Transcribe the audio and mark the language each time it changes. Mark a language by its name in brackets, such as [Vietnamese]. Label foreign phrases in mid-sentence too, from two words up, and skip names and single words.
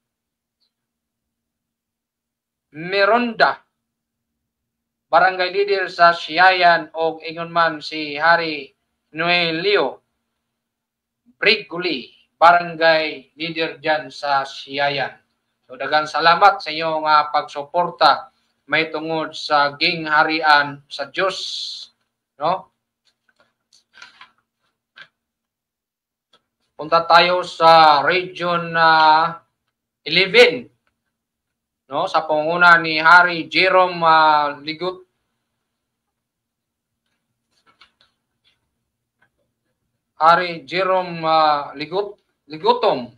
[Cebuano] Meronda, barangay leader sa Siayan, o ingon man si Hari Noelio Briguli, barangay leader dyan sa Siayan. So daghang salamat sa iyong pagsuporta may tungod sa Gingharian sa Diyos, no? [Filipino] Punta tayo sa Region 11, no, sa pangunguna ni Hari Jerome Ligut. Hari Jerome Ligutom.